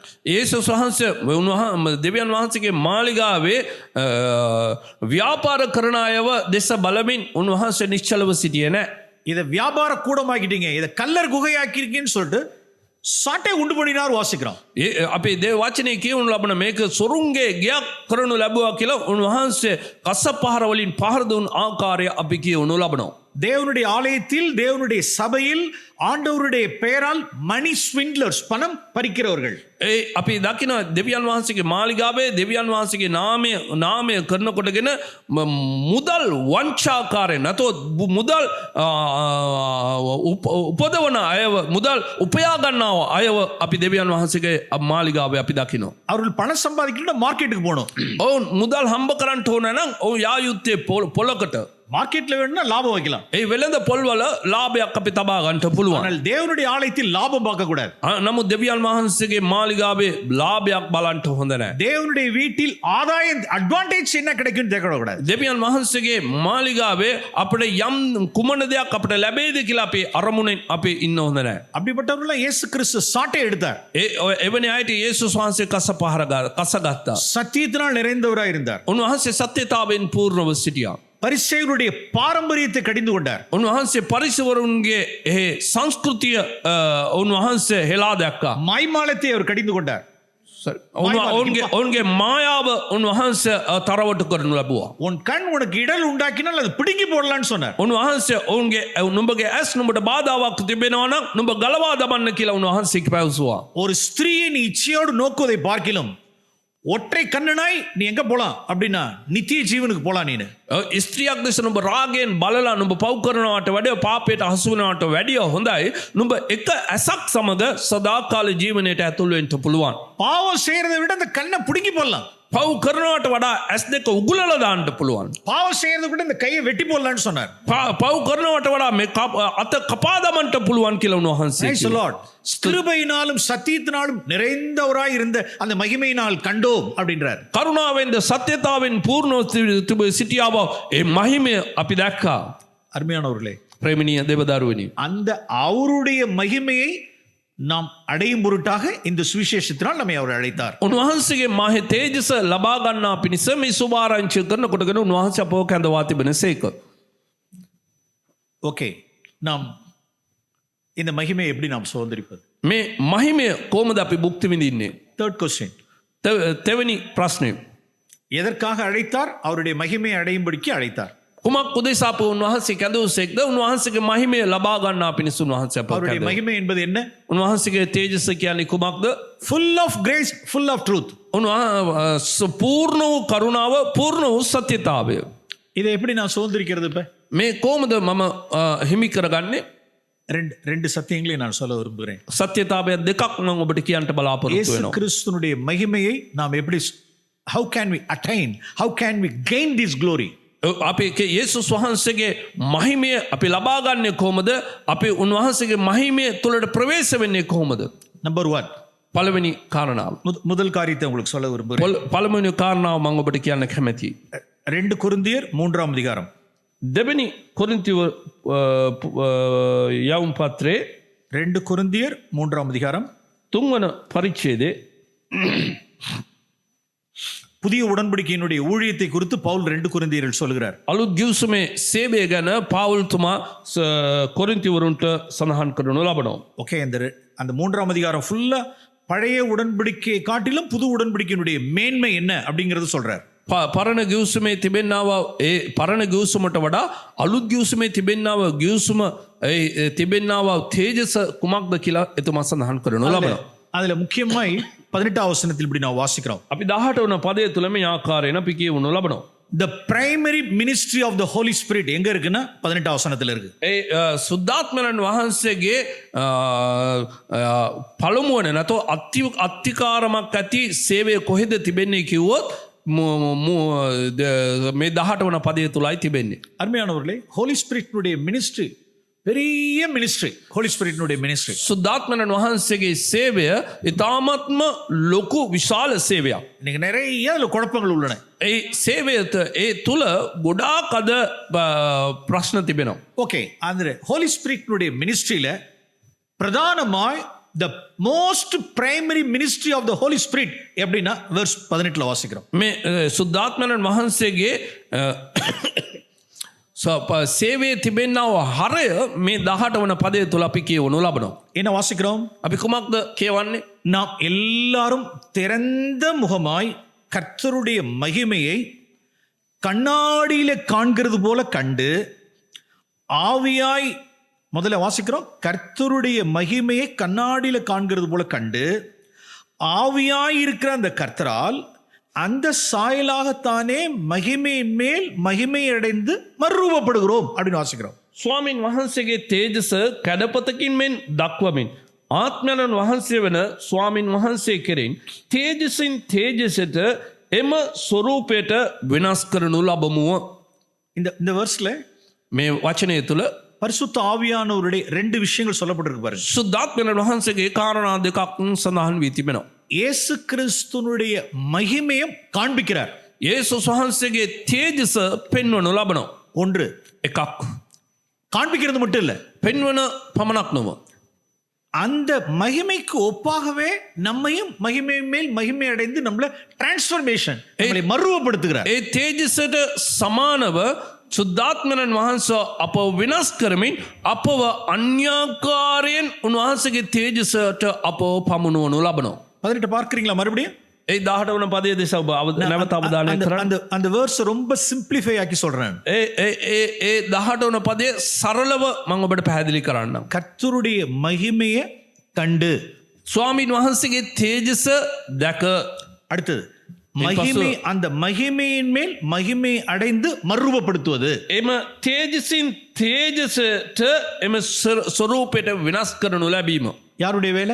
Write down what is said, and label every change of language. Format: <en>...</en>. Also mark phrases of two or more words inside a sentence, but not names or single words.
<si>යේසුස් වහන්සේ දෙවියන් වහන්සේගේ මාලිගාවේ ව්‍යාපාර කරන අයව දෙස බලමින් උන්වහන්සේ නිශ්චලව සිටියේ නැහැ.</si> <ta>இதை வியாபார கூடமாக்கிட்டீங்க, இதை கல்லர் குகையாக்கிருக்கீங்கன்னு சொல்லிட்டு சாட்டை உண்டு பண்ணினார் வாசிக்கிறோம்.</ta> <si>අපේ දේව වචනේ කියවනු ලබන මේක සොරුන්ගේ ගයක් කරනු ලැබුවා කියලා උන්වහන්සේ කසපහර වලින් පහර දුන් ආකාරය අපි කියවනු ලබනවා.</si> <ta>தேவனுடைய ஆலயத்தில், தேவனுடைய சபையில் ஆண்டவருடைய பெயரால்</ta> <en>money swindlers,</en> <ta>பணம் பறிக்கிறவர்கள்.</ta> <si>අපි දකින දෙවියන් වහන්සේගේ මාලිගාවේ දෙවියන් වහන්සේගේ නාමය කරනකොටගෙන මුදල් වංචාකාරයෙන් නැතොත් මුදල් උපදවන අයව, මුදල් උපයා ගන්නව අයව අපි දෙවියන් වහන්සේගේ මාලිගාවේ අපි දකිනවා.</si> <ta>அவர்கள் பணம் சம்பாதிக்கணும்னா மார்க்கெட்டுக்கு போகணும்.</ta> <si>ඔවුන් මුදල් හම්බ කරන්න ඕන නම් ඔවුන් යා යුත්තේ පොලකට.</si> <ta>மார்க்கெட்ல வேணும்னா லாபம் வைக்கலாம்.</ta> <si>ඒ වෙළඳ පොල්වල ලාභයක් අපි තබා ගන්නට පුළුවන්.</si> <ta>ஆனால் தேவனுடைய ஆலயத்தில் லாபம் பார்க்க கூடாது.</ta> <si>නමුත් දෙවියන් වහන්සේගේ මාලිගාවේ ලාභයක් බලන්ට හොඳ නැහැ.</si> <ta>தேவனுடைய வீட்டில் ஆதாயம் அட்வான்டேஜ் என்ன கிடைக்கும்னு தேட கூடாது.</ta> <si>දෙවියන් වහන්සේගේ මාලිගාවේ අපිට යම් කුමන දෙයක් අපිට ලැබෙයිද කියලා අපි අරමුණෙන් අපි ඉන්න හොඳ නැහැ.</si> <ta>அப்படிப்பட்டவர்கள் இயேசு கிறிஸ்து சாட்டை எடுத்தார்.</ta> <si>එවැනි අයට යේසුස් වහන්සේ කසගත්තා.</si> <ta>சத்தியத்தினால் நிறைந்தவராய் இருந்தார்.</ta> <si>උන්වහන්සේ සත්‍යතාවෙන් පූර්ණව සිටියා.</si> <ta>பரிசேயருடைய பாரம்பரியத்தை கடிந்து கொண்டார்.</ta> <si>උන්වහන්සේ පරිසවරුන්ගේ ඒ සංස්කෘතිය උන්වහන්සේ හෙලා දැක්කා.</si> <ta>மாய்மாலத்தை அவர் கடிந்து கொண்டார்.</ta> <si>ඔවුන්ගේ මායාව උන්වහන්සේ තරවට කරනු ලැබුවා.</si> <ta>உன் கண் உனக்கு இடல் உண்டாக்கினால் அது பிடுங்கி போடலாம்னு சொன்னார்.</ta> <si>උන්වහන්සේ ඔවුන්ගේ නුඹගේ ඇස් නුඹට බාධාවක් තිබෙනවා නම් නුඹ ගලවා දමන්න කියලා උන්වහන්සේ පැවසුවා.</si> <ta>ஒரு ஸ்திரீயை நீ இச்சையோடு நோக்குவதை பார்க்கிலும் ஒற்றை கண்ணனாய் நீ எங்க போலாம் அப்படின்னா நித்திய ஜீவனுக்கு போலாம். நீனு</ta> <si>ස්ත්‍රියක් දෙස නුඹ රාගයෙන් බලලා නුඹ පව් කරනවට වඩා පාපයට හසු වෙනවට වැඩිය හොඳයි නුඹ එක ඇසක් සමග සදාකාල ජීවනයට ඇතුල් වෙන්න පුළුවන්.</si> <ta>பாவம் செய்யறதை விட அந்த கண்ணை பிடுங்கி போடலாம்.</ta> <si>පව් කරනවට වඩා ඇස් දෙක උගුලලා දාන්න පුළුවන්.</si> <ta>பாவம் செய்யறதை விட இந்த கையை வெட்டி போடலாம்னு சொன்னார்.</ta> <si>පව් කරනවට වඩා මේ අත කපා දමන්න පුළුවන් කියලා උන්වහන්සේ</si> <en>Praise the Lord.</en> <ta>கிருபையினாலும் சத்தியத்தினாலும் நிறைந்தவராய் இருந்த அந்த மகிமையினால் கண்டோம் அப்படின்றார்.</ta> <si>කරුණාවෙන්ද සත්‍යතාවෙන් පූර්ණව සිටියාව ඒ මහිමය අපි දැක්කා.</si> <ta>அருமையானவர்களே,</ta> <si>ප්‍රේමණීය දෙවදරුවනි,</si> <ta>அந்த அவருடைய மகிமையை நாம் அடையும் பொருட்டாக இந்த சுவிசேஷத்தினால் நம்மை அவர் அழைத்தார்.</ta> <si>උන්වහන්සේගේ මහේ තේජස ලබා ගන්නා පිණිස මේ සුභාරංචි කරනකොටගෙන උන්වහන්සේ අපව කැඳවා තිබෙනසේක.</si> <ta>ஓகே, நாம் இந்த மகிமையை எப்படி நாம் சுதந்திரிப்பது?</ta> <si>මේ මහිමය කොහොමද අපි භුක්ති විඳින්නේ?</si> <en>third question.</en> <si>තෙවැනි ප්‍රශ්නය.</si> <ta>எதற்காக அழைத்தார்? அவருடைய மகிமையை அடையும்படிக்கு அழைத்தார்.</ta> <si>කුමක් උදෙසා අප උන්වහන්සේ කැඳවුසේක්ද? උන්වහන්සේගේ මහිමය ලබා ගන්නා පිණිස උන්වහන්සේ අපව</si> <ta>அவருடைய</ta> <si>කැඳවුවා.</si> <ta>மகிமை என்பது என்ன?</ta> <si>උන්වහන්සේගේ තේජස කියන්නේ කුමක්ද?</si> <en>full of grace, full of truth.</en> <si>පූර්ණ වූ කරුණාව, පූර්ණ වූ සත්‍යතාවය.</si> <ta>இதை எப்படி நான் சுதந்திரிக்கிறது? இப்ப</ta> <si>මේ කොහොමද මම හිමි කරගන්නේ?</si> <ta>ரெண்டு சத்தியங்களையும் நான் சொல்ல விரும்புகிறேன்.</ta> <si>සත්‍යතාවය දෙකක් මම ඔබට කියන්න බලාපොරොත්තු</si> <ta>இயேசு</ta> <si>වෙනවා.</si> <ta>கிறிஸ்துனுடைய மகிமையை நாம் எப்படி,</ta> <en>how can we attain, how can we gain this glory?</en> <si>අපි යේසුස් වහන්සේගේ මහිමය අපි ලබා ගන්නේ කොහොමද? අපි උන්වහන්සේගේ මහිමය තුළට ප්‍රවේශ වෙන්නේ කොහොමද?</si> <en>நம்பர் 1,</en> <si>පළවෙනි කාරණාව.</si> <ta>முதல் காரியத்தை உங்களுக்கு சொல்ல விரும்புகிறேன்.</ta> <si>පළවෙනි කාරණාව මම ඔබට කියන්න කැමැතියි.</si> <ta>2 கொரிந்தியர் 3ஆம் அதிகாரம்.</ta> <si>දෙවෙනි කොරින්තිය යවුම් පත්‍රයේ</si> <ta>2 கொரிந்தியர் 3ஆம் அதிகாரம்</ta> <si>තුන්වන පරිච්ඡේදයේ</si> <ta>புதிய உடன்படிக்கையினுடைய ஊழியத்தை குறித்து பவுல் 2 கொரிந்தியரில் சொல்கிறார்.</ta> <si>අලුත් ගිවිසුමේ සේවය ගැන පාවුල්තුමා කොරින්තිවරුන්ට සඳහන් කරනු ලබනවා.</si> <ta>ஓகே, அந்த 3ஆம் அதிகாரம் ஃபுல்லா பழைய உடன்படிக்கையை காட்டிலும் புது உடன்படிக்கையினுடைய மேன்மை என்ன அப்படிங்கறது சொல்றார்.</ta> <si>පරණ ගිවිසුමේ තිබෙනව ඒ පරණ ගිවිසුමට වඩා අලුත් ගිවිසුමේ තිබෙනව ගිවිසුම තිබෙනව තේජස කුමක්ද කියලා එතුමා සඳහන් කරනු ලබනවා.</si> <ta>அதுல முக்கியமாய் 18ஆம் வசனத்தில் இப்படி நான் வாசிக்கிறோம்.</ta> <si>අපි 18 වන පදයේ තුල මේ ආකාරයෙන් අපි කියවනු ලබනවා.</si> <en>The primary ministry of the Holy Spirit</en> <ta>எங்க இருக்குன்னா 18ஆம் வசனத்துல இருக்கு.</ta> <si>ඒ සුද්ධාත්මයන් වහන්සේගේ පළමුවන නැතෝ අත්තිකාරමක් ඇති සේවය කොහෙද තිබෙන්නේ කිව්වොත් මේ 18 වන පදයේ තුලයි තිබෙන්නේ.</si> <ta>அருமையானவர்களே,</ta> <en>Holy Spiritனுடைய ministry</en> <ta>பெரிய மினிஸ்ட்ரி.</ta> <en>Holy Spiritனுடைய ministry</en> <si>සුද්ධාත්මයන් වහන්සේගේ සේවය ඊ타ත්ම ලොකු විශාල සේවයක්.</si> <ta>இன்னைக்கு நிறைய அதுல குழப்பங்கள் உள்ளன.</ta> <si>ඒ සේවයට ඒ තුල ගොඩාක් අද ප්‍රශ්න තිබෙනවා.</si> <ta>ஓகே, அந்த</ta> <en>Holy Spiritனுடைய ministryயில</en> <ta>பிரதானமாய்</ta> <en>the most primary ministry of the Holy Spirit</en> <ta>எப்படின்னா verse 18ல வாசிக்கிறோம்.</ta> <si>මේ සුද්ධාත්මයන් වහන්සේගේ සේවයේ තිබෙනව හරය මේ 18 වන පදයේ තුල අපි කියවනු ලබනවා.</si> <ta>என்ன வாசிக்கிறோம்?</ta> <si>අපි කුමක්ද කියවන්නේ?</si> <ta>நாம் எல்லாரும் திறந்த முகமாய் கர்த்தருடைய மகிமையை கண்ணாடியில காண்கிறது போல கண்டு ஆவியாய், முதல்ல வாசிக்கிறோம், கர்த்தருடைய மகிமையை கண்ணாடியில காண்கிறது போல கண்டு ஆவியாய் இருக்கிற அந்த கர்த்தரால் அந்த சாயலாகத்தானே மகிமையின் மேல் மகிமை அடைந்து மறுரூபப்படுகிறோம் அப்படின்னு வாசிக்கிறோம்.</ta> <si>ස්වාමින් වහන්සේගේ තේජස කැඩපතකින් මෙන් දක්වමින් ආත්මයන් වහන්සේ වෙන ස්වාමින් වහන්සේ කෙරෙන් තේජසින් තේජසට එම ස්වරූපයට වෙනස් කරනු ලබමුව.</si> <ta>இந்த வெர்ஸ்ல</ta> <si>මේ වචනය තුළ</si> <ta>பரிசுத்த ஆவியானவருடைய ரெண்டு விஷயங்கள் சொல்லப்பட்டிருக்கு பாருங்க.</ta> <si>සුද්ධාත්මයන් වහන්සේගේ කාරණා දෙකක් සඳහන් වී තිබෙනවා.</si> <ta>இயேசு கிறிஸ்துனுடைய மகிமையும் காண்பிக்கிறார்.</ta> <si>යේසුස් වහන්සේගේ තේජස පෙන්වනු ලබනවා.</si> <ta>ஒன்று,</ta> <si>එකක්</si> <ta>காண்பிக்கிறது மட்டும் இல்ல,</ta> <si>පෙන්වන පමණක් නොව</si> <ta>அந்த மகிமைக்கு ஒப்பாகவே நம்மையும் மகிமை மேல் மகிமை அடைந்து நம்மள டிரான்ஸ்ஃபர்மேஷன், நம்மளை மறுரூபப்படுத்துகிறார்.</ta> <si>ඒ තේජසට සමානව සුද්ධාත්මයන් වහන්සේ අපව විනාශ කරමින් අපව අන්‍යාකාරයෙන් උන්වහන්සේගේ තේජසට අපව පමුණුවනු ලබනවා.</si> <ta>18 பார்க்கிறீங்களா மறுபடியும்?</ta> <si>ඒ 18 වන පදයේ දෙස ඔබ නැවත අවධානය කරන්න.</si> <ta>அந்த வேர்ஸ் ரொம்ப சிம்பிளிஃபை ஆக்கி சொல்றேன்.</ta> <si>ඒ 18 වන පදයේ සරලව මම ඔබට පැහැදිලි කරන්නම්.</si> <ta>கர்த்தருடைய மகிமையை கண்டு,</ta> <si>ස්වාමීන් වහන්සේගේ තේජස දැක,</si> <ta>அடுத்தது மகிமை, அந்த மகிமையின் மேல் மகிமை அடைந்து மறுரூபப்படுத்துவது.</ta> <si>එම තේජසින් තේජසට එම ස්වරූපයට විනාශ කරනු ලැබීම</si> <ta>யாருடைய வேலை?</ta>